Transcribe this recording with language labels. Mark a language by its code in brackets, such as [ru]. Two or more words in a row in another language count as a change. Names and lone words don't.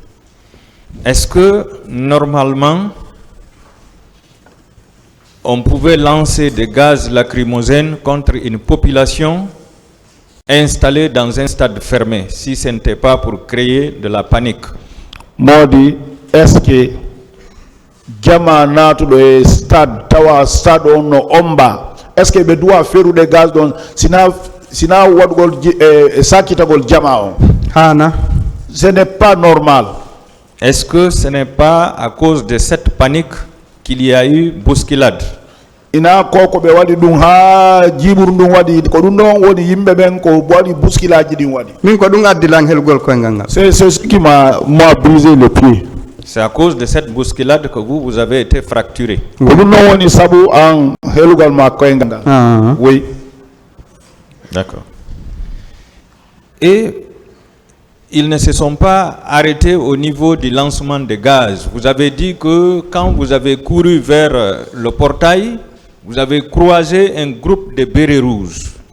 [fr] Est-ce que normalement on pouvait lancer des gaz lacrymogènes contre une population installée dans un stade fermé, si ce n'était pas pour créer de la panique. [ff] Modi, [fr] est-ce que [ff] Jama natu [fr] le stade [ff] tawa stade on omba? [fr] Est-ce que doit faire des gaz [ff] don sina wadgol sakita gol Jama on? Hana. [fr] Ce n'est pas normal. Est-ce que ce n'est pas à cause de cette panique qu'il y a eu bousculade? [ff] Ina koko be wadi dum ha jibur dum wadi ko dum non woni yimbe ben ko wadi bousculade din wadi. Min ko dum addilan helgol ko nganga. [fr] C'est ce qui m'a brisé le pied. C'est à cause de cette bousculade que vous avez été fracturé. [ff] Ko dum non woni sabu an helgol ma ko nganga. [fr] Oui. D'accord. Et ils ne se sont pas arrêtés au niveau du lancement de gaz. Vous avez dit que quand vous avez couru vers le portail, vous avez croisé un groupe de bérets rouges.